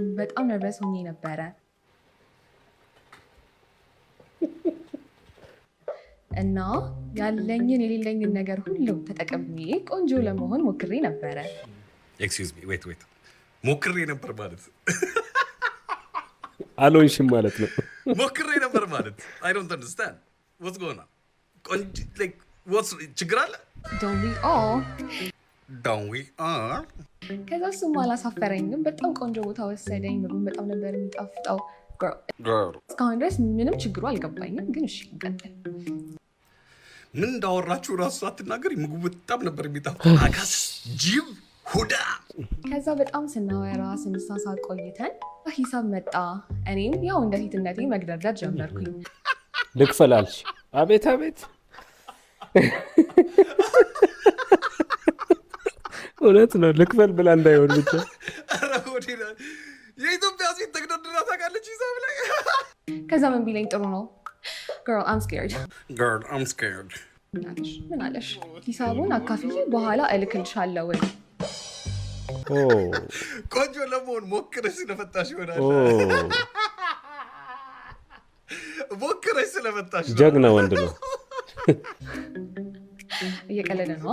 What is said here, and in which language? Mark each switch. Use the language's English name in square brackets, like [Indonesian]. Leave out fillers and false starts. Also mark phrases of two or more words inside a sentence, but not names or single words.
[Amharic] በጣም ነርቨስ ሆኜ ነበረ እና ያለኝን የሌለኝን ነገር ሁሉ ተጠቅሜ ቆንጆ ለመሆን ሞክሬ ነበረ። [English] excuse me wait [Amharic] ሞክሬ ነበር ማለት አልሆንሽም ማለት ነው። ሞክሬ ነበር ማለት [English] I don't understand what's going on? [Amharic] ቆንጆ [English] like what's [Amharic] ችግር አለ? [English] Don't we all? [Amharic] ከዛ እሱም አላሳፈረኝም። በጣም ቆንጆ ቦታ ወሰደኝ። ምግቡን በጣም ነበር የሚጣፍጠው። እስካሁን ድረስ ምንም ችግሩ አልገባኝም፣ ግን እሺ እንቀጥል። ምን እንዳወራችሁ እራሱ ሳትናገሪ ምግቡ በጣም ነበር የሚጣፍጠው። አጋስ ጅብ ሁዳ። ከዛ በጣም ስናወራ ስንሳሳቅ ቆይተን ሂሳብ መጣ። እኔም ያው እንደ ሴትነቴ መግደርደር ጀመርኩኝ። ልክፈላልሽ? አቤት አቤት። እውነት ነው። ልክፈል ብላ እንዳይሆን ብቻ። የኢትዮጵያ ሴት ተግደርድራ ታውቃለች ሂሳብ ላይ። ከዛ ምን ቢለኝ ጥሩ ነው? [English] girl I'm scared። [Amharic] ምን አለሽ? ሂሳቡን አካፍዬ በኋላ እልክልሻለሁ ወይ? ቆንጆ ለመሆን ሞክረሽ ስለመጣሽ ይሆናል። ሞክረሽ ስለመጣሽ ጀግና ወንድ ነው። እየቀለደ ነው